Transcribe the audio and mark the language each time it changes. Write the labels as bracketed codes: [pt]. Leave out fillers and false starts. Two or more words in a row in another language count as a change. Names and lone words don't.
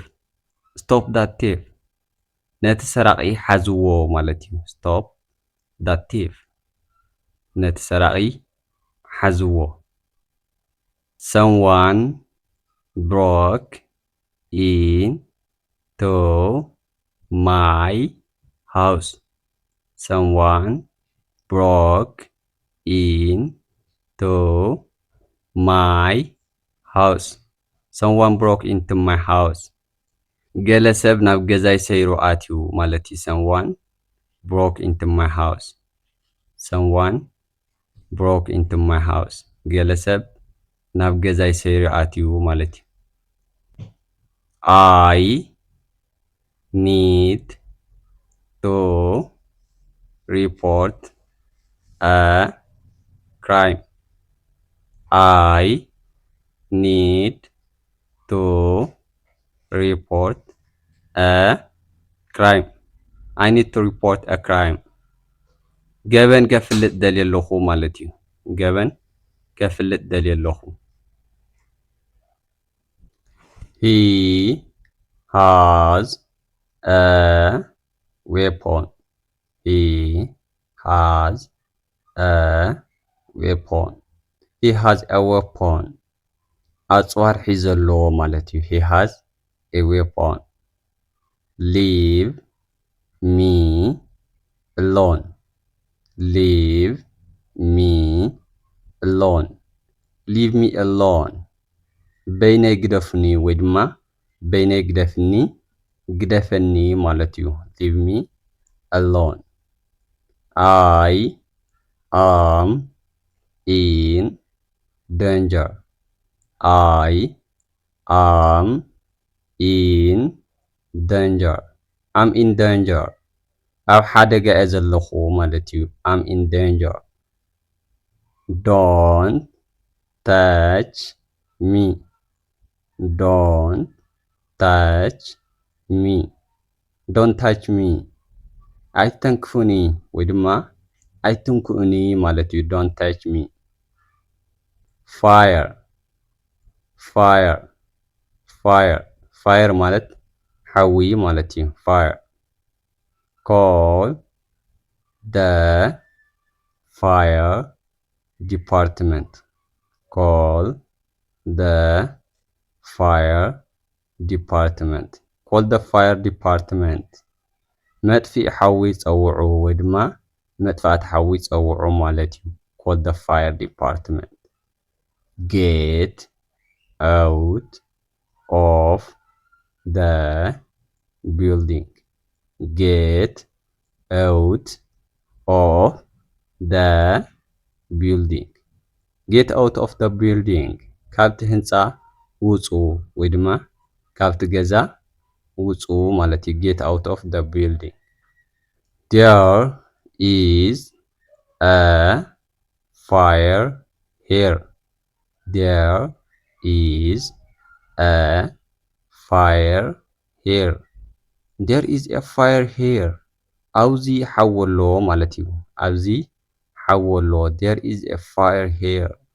[en] Stop that thief. [ti] ነቲ ሰራቂ ሓዝዎ ማለት እዩ። [en] Stop that thief. [ti] ነቲ ሰራቂ ሓዝዎ. [en] Someone broke into my house. Someone broke into my house. Someone broke into my house. [ti] ገለ ሰብ ናብ ገዛይ ሰይሩ ኣትዩ ማለት እዩ። [en] Someone broke into my house. Someone broke into my house. [ti] ገለ ሰብ ናብ ገዛይ ሰይሩ ኣትዩ ማለት እዩ። [en] I need to report a crime. I need to report a crime. I need to report a crime. [ti] ገበን ከፍልጥ ደልየ ኣለኹ ማለት እዩ። ገበን ከፍልጥ ደልየ ኣለኹ. [en] He has a weapon. He has a weapon. He has a weapon. [ti] ኣጽዋር ሒዙ ኣለዎ ማለት እዩ። [en] He has a weapon. Leave me alone. Leave me alone. Leave me alone. [ti] በይነይ ግደፍኒ ወይ ድማ በይነይ ግደፍኒ ግደፈኒ ማለት እዩ። [en] Leave me alone. I am in danger. I am in danger. I'm in danger. [ti] ኣብ ሓደጋ እየ ዘለኹ ማለት እዩ። [en] I'm in danger. Don't touch me. Don't touch me. Don't touch me. [ti] ኣይተንክፉኒ ወይ ድማ ኣይትንኩኡኒ ማለት እዩ። [en] Don't touch me. Fire. Fire. Fire. Fire [ti] ማለት ሓዊ ማለት እዩ። Fire. [en] Call the fire department. Call the fire department. call the fire department. [ti] መጥፊእ ሓዊ ፀውዑ ወይ ድማ መጥፋእቲ ሓዊ ፀውዑ ማለት እዩ። [en] call the fire department. get out of the building. get out of the building. get out of the building. [ti] ካብቲ ህንፃ ውፁ ወይ ድማ ካብቲ ገዛ ውፁ ማለት እዩ። [en] get out of the building. there is a fire here. there is a fire here. there is a fire here. [ti] ኣብዚ ሓወሎ ማለት እዩ። ኣብዚ ሓወሎ [en] there is a fire here.